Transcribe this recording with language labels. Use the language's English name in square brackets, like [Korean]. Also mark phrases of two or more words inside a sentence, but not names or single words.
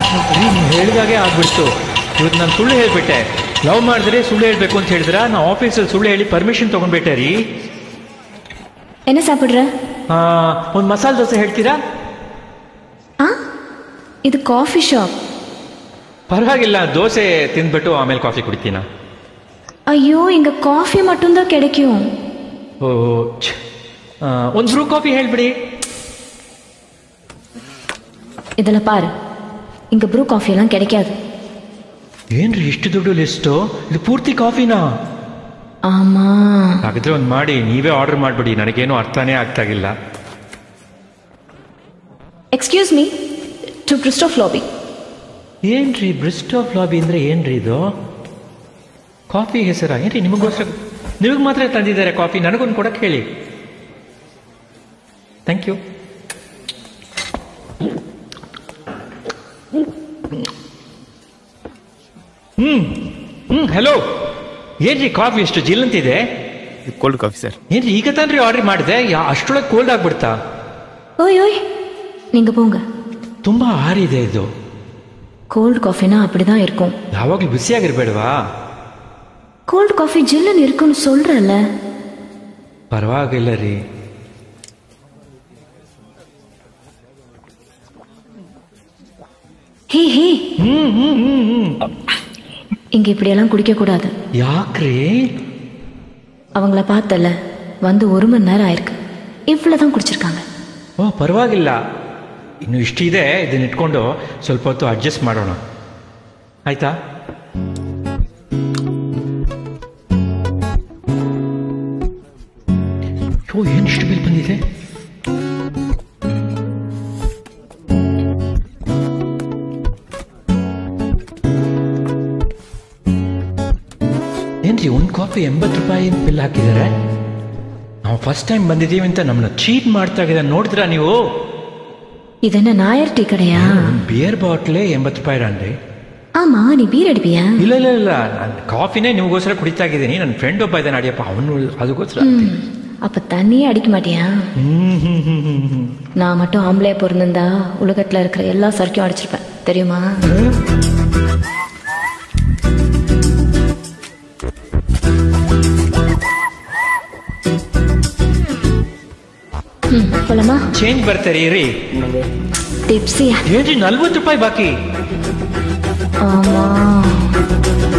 [Kannada] ನೀವು ಹೇಳಿದಾಗೆ ಆಗ್ಬಿಡ್ತು. ಇವತ್ತು ನಾನು ಸುಳ್ಳು ಹೇಳಿಬಿಟ್ಟೆ. ಲವ್ ಮಾಡಿದ್ರೆ ಸುಳ್ಳು ಹೇಳಬೇಕು ಅಂತ ಹೇಳಿದ್ರ ನಾವು ಆಫೀಸಲ್ಲಿ ಸುಳ್ಳು ಹೇಳಿ ಪರ್ಮಿಷನ್ ತೊಗೊಂಡ್ಬಿಟ್ಟೆ ರೀ. [Tamil] என்ன சாப்பிடுற? [Kannada] ಒಂದು ಮಸಾಲೆ ದೋಸೆ ಹೇಳ್ತೀರಾ? ಇದು [English] coffee shop. [Kannada] ಪರವಾಗಿಲ್ಲ, ದೋಸೆ ತಿಂದ್ಬಿಟ್ಟು ಆಮೇಲೆ ಕಾಫಿ ಕುಡಿತೀನ. [Tamil] ஐயோ இங்க காஃபி மட்டும்தான் கிடைக்கும். [Kannada] ಓ ಒಂದು ಬ್ರೂ ಕಾಫಿ ಹೇಳ್ಬಿಡಿ. ಇದೆಲ್ಲ ಪಾರು, [Tamil] இங்க ப்ரூ காஃபி எல்லாம் கிடைக்காது. [Kannada] ಏನ್ರಿ ಇಷ್ಟು ದೊಡ್ಡ ಲಿಸ್ಟು? ಇದು ಪೂರ್ತಿ ಕಾಫಿನಾ? [Tamil] ಆಮಾ. [Kannada] ಹಾಗಾದ್ರೆ ಒಂದು ಮಾಡಿ ನೀವೇ ಆರ್ಡರ್ ಮಾಡಿಬಿಡಿ, ನನಗೇನು ಅರ್ಥನೇ ಆಗ್ತಾಗಿಲ್ಲ. [English] excuse me, two Bristof Labi. [Kannada] ಏನ್ರಿ ಬ್ರಿಸ್ಟೋಫ್ ಲಾಬಿ ಅಂದ್ರೆ ಏನ್ರಿ ಇದು? ಕಾಫಿ ಹೆಸರಾ ಏನ್ರಿ? ನಿಮಗೋಸ್ಕರ ನಿಮಗೆ ಮಾತ್ರ ತಂದಿದ್ದಾರೆ ಕಾಫಿ, ನನಗೊಂದು ಕೊಡಕ್ಕೆ ಹೇಳಿ. [English] thank you. [Kannada] ಹಲೋ, ಏನ್ರಿ ಕಾಫಿ ಎಷ್ಟು ಜಿಲ್ ಅಂತಿದೆ? [English] cold coffee sir. [Kannada] ಏನ್ರಿ ಈಗ ತಾನ್ರಿ ಆರ್ಡರ್ ಮಾಡಿದೆ, ಅಷ್ಟೊಳಗೆ ಕೋಲ್ಡ್ ಆಗ್ಬಿಡ್ತಾ? [Tamil] ஓய் ஓய், நீங்க போங்க. [Kannada] ತುಂಬಾ ಆರಿದೆ ಇದು. [English] cold coffee-na [Tamil] அப்படிதான் இருக்கும். [Kannada] ಯಾವಾಗ್ಲೂ ಬಿಸಿಯಾಗಿರ್ಬೇಡವಾ? [English] cold coffee [Tamil] ஜில்லுன்னு இருக்குன்னு சொல்றல. [Kannada] ಪರವಾಗಿಲ್ಲ ರೀ. [Tamil] ஹே ஹே, இங்க இப்படியெல்லாம் குடிக்க கூடாது. [Kannada] ಯಾಕ್ರಿ? [Tamil] அவங்கள பார்த்தல, வந்து 1 மணி நேரம் ஆயிருக்கு, இவ்வளவுதான் குடிச்சிருக்காங்க. [Kannada] ಓ ಪರವಾಗಿಲ್ಲ, ಇನ್ನು ಇಷ್ಟಿದೆ, ಇದನ್ನ ಇಟ್ಕೊಂಡು ಸ್ವಲ್ಪ ಹೊತ್ತು ಅಡ್ಜಸ್ಟ್ ಮಾಡೋಣ, ಆಯ್ತಾ? ಓ ಏನು ಇಷ್ಟು ಬಿಲ್ ಬಂದಿದೆ? ಏನ್ರಿ ಒಂದು ಕಾಫಿ 80 ರೂಪಾಯಿ ಬಿಲ್ ಹಾಕಿದ್ದಾರೆ? ನಾವು [English] first time [Kannada] ಬಂದಿದ್ದೀವಿ ಅಂತ ನಮ್ಮನ್ನ ಚೀಟ್ ಮಾಡ್ತಾ ಇದ್ದಾರೆ, ನೋಡಿದ್ರಾ ನೀವು? ಇದನ್ನ ನಾಯರ್ ಟೀ ಕಡೆಯಾ? [English] beer bottle [Kannada] 80 ರೂಪಾಯಿ ರಾನ್ರಿ. [Tamil] ஆமா, நீ பீர் அடிப்பியா? [Kannada] ಇಲ್ಲ ಇಲ್ಲ ಇಲ್ಲ, ನಾನು ಕಾಫಿನೇ ನಿಮಗೋಸ್ಕರ ಕುಡಿತಾ ಇದ್ದೀನಿ. ನನ್ನ ಫ್ರೆಂಡ್ ಒಬ್ಬ ಇದ್ದಾನೆ ಅಡಿಯಪ್ಪ, ಅವನು ಅದಕ್ಕೋಸ್ಕರ. [Tamil] அப்ப தண்ணியே அடிக்க மாட்டியா? நான் மட்டும் ஆம்பளையா பிறந்திருந்தா உலகத்துல இருக்கிற எல்லா சரக்கையும் அடிச்சிருப்பேன், தெரியுமா? போலாமா? [Kannada] ಚೇಂಜ್ ಬರ್ತಾರೆ ರೀ. ಟಿಪ್ಸಿಯಾ? ಏನ್ರಿ 40 ರೂಪಾಯಿ ಬಾಕಿ? [Tamil] ஆமா.